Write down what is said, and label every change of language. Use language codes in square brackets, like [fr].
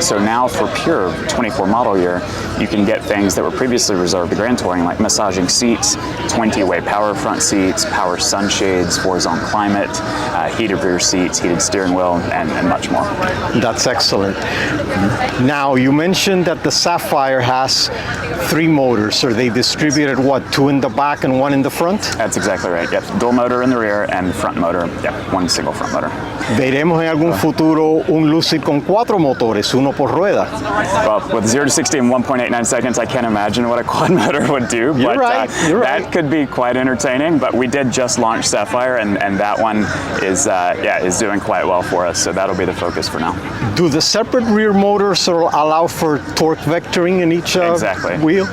[en] So now for Pure 24 model year, you can get things that were previously reserved to grand touring, like massaging seats, 20-way power front seats, power sunshades, horizontal climate, heated rear seats, heated steering wheel, and much more. That's excellent. Now, you mentioned that the Saphire has 3 motors. Are they distributed, 2 in the back and 1 in the front? That's exactly right. Yep. Dual motor in the rear and front motor. Yep. 1 single front motor. [es] ¿Veremos en algún futuro un Lucid con 4 motores, uno por rueda? [en] Well, with 0 to 60 in 1.89 seconds, I can't imagine what a quad motor would do. You're but right. That could be quite entertaining. But we did just launch Saphire, and that one is doing quite well for us. So that'll be the focus for now. Do the separate rear motors allow for torque vectoring in each wheel?